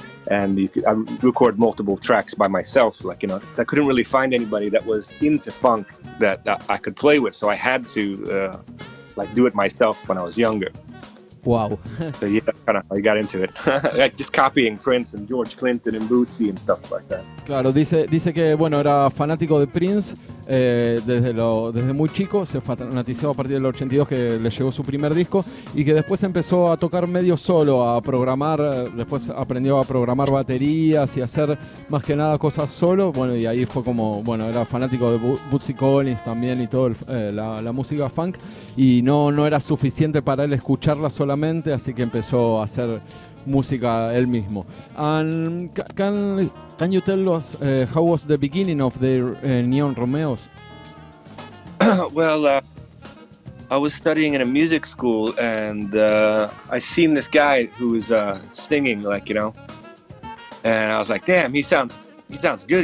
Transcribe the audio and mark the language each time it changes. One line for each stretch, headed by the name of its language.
English: And I record multiple tracks by myself, like, you know, because I couldn't really find anybody that was into funk that I could play with. So I had to like do it myself when I was younger. Wow. So yeah, kind of I got into it. Like just copying Prince and George Clinton and Bootsy and stuff like that.
Spanish: Claro, dice que bueno, era fanático de Prince desde muy chico, se fanatizó a partir del 82 que le llegó su primer disco, y que después empezó a tocar medio solo, a programar, después aprendió a programar baterías y a hacer más que nada cosas solo, bueno, y ahí fue como, bueno, era fanático de Bootsy Collins también y todo la música funk, y no era suficiente para él escucharla solamente, así que empezó a hacer música él mismo.
English: And can you tell us how was the beginning of the NEON ROMEOZ? Well, I was studying in a music school, and I seen this guy who was singing, like, you know, and I was like, damn, he sounds good.